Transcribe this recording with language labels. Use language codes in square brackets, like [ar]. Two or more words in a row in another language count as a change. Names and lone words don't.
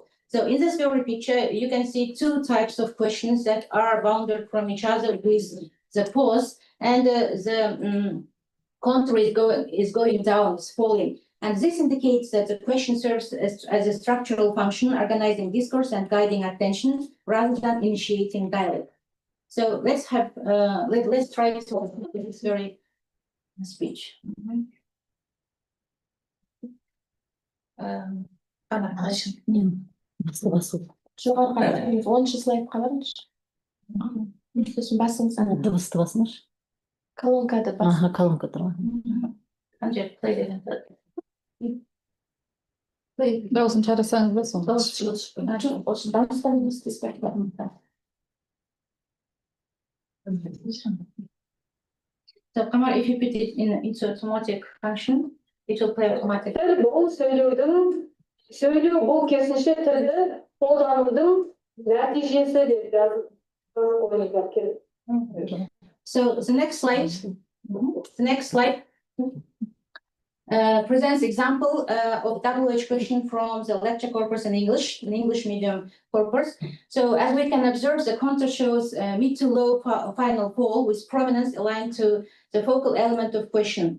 [en] So in this very picture, you can see two types of questions that are bounded from each other with the pause, and the contour is going down, is falling. And this indicates that the question serves as a structural function, organizing discourse and guiding attention rather than initiating dialogue. So let's have let's try to with this very speech. [kk] оныншы слайд қаларыңызшы. Сосын басыңыз. Дыбысты басыңызшы. Колонкада бас. Аха, колонкада бар. Дауысын шығарсаңыз ба соны? Дауыстарыңызды естіспейді. [en] So Qamar, if you put it into automatic function, it will play automatically. [kk] Бұл сөйлеу бұл керісінше тілді қолданудың нәтижесі деп жазып керек. [en] So the next slide presents example of WH question from the lecture corpus in English medium corpus. So as we can observe, the contour shows mid to low final fall with prominence aligned to the focal element of question.